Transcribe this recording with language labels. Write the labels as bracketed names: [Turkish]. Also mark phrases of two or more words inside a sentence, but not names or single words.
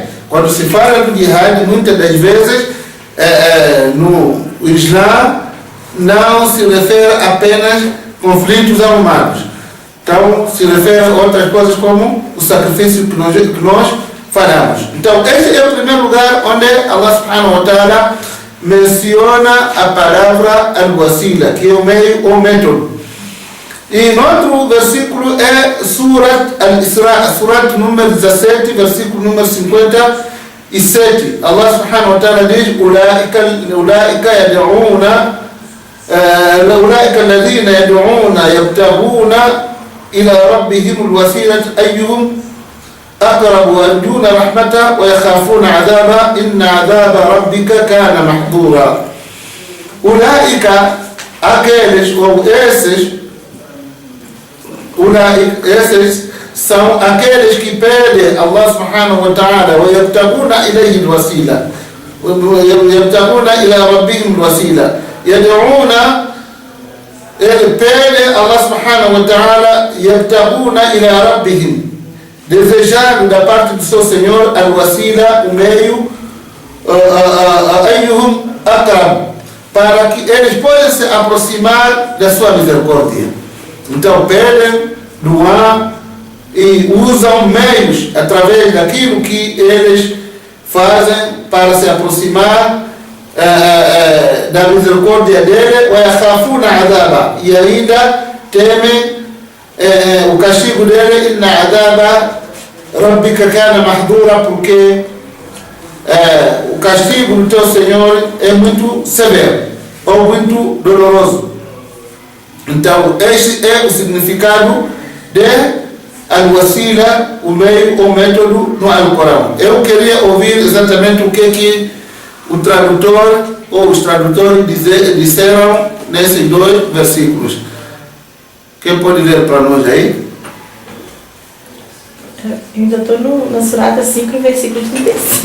[Portuguese] Quando se fala do jihad, muitas das vezes no Islã não se refere apenas a conflitos armados. Então, se refere a outras coisas como o sacrifício que nós falamos. Então, esse é o primeiro lugar onde [Arabic] الله سبحانه وتعالى [Portuguese] menciona a palavra al-wasila, que é o meio ou método. E no outro versículo é Surat al-Isra, Surat número 17, versículo número 57. [Arabic] الله سبحانه وتعالى diz: أولئك يدعون، أولئك الذين يدعون يبتغون إلى ربهم الوسيلة أيهم أقرب ويرجون رحمته ويخافون عذابه إن عذاب ربك كان محظورا. أولئك [Portuguese] aqueles ou esses esses são aqueles que pedem [Arabic] الله سبحانه وتعالى وَيَبْتَغُونَ إِلَيْهِ الْوَسِيلَةِ وَيَبْتَغُونَ إِلَى رَبِّهِمْ الْوَسِيلَةِ يدعون pedem الله سبحانه وتعالى يَبْتَغُونَ إِلَى رَبِّهِمْ, [Portuguese] desejando da parte do seu Senhor al-wasila, o meio, [Arabic] أيهم أقرب, [Portuguese] para que eles possam se aproximar da sua misericórdia. Então pedem, doam e usam meios através daquilo que eles fazem para se aproximar da misericórdia dele, e ainda temem o castigo dele, [Arabic] إن عذاب ربك كان محظورا, [Portuguese] porque o castigo do teu Senhor é muito severo ou muito doloroso. Então este é o significado de al-wasila, o meio ou método no Alcorão. Eu queria ouvir exatamente o que o tradutor ou os tradutores disseram nesses dois versículos. Quem pode ler para nós aí? Eu ainda estou na Surata 5, versículo 35.